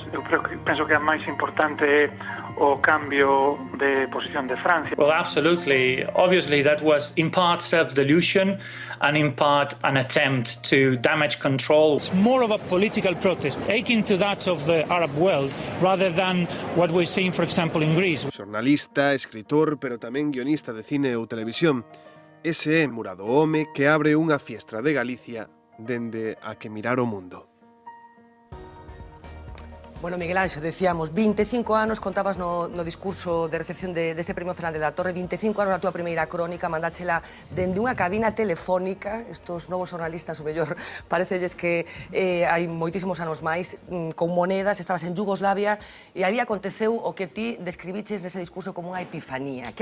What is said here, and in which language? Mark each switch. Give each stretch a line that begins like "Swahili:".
Galician: Eu penso que a máis importante é o cambio de posición de Francia.
English: Well, absolutely. Obviously, that was in part self-delusion and in part an attempt to damage control. It's more of a political protest, akin to that of the Arab world, rather than what we're seeing, for example, in Greece.
Galician: Xornalista, escritor, pero tamén guionista de cine ou televisión. Ese é Murado Home que abre unha fiestra de Galicia dende a que mirar o mundo. Bueno, Miguel Anxo, decíamos, 25 anos, contabas no discurso de recepción deste Premio Fernández da Torre, 25 anos na túa primeira crónica, mandáchela dende unha cabina telefónica, estos novos xornalistas, o mellor, parecelles que hai moitísimos anos máis, con monedas, estabas en Yugoslavia, e ali aconteceu o que ti describiches nese discurso como unha epifanía.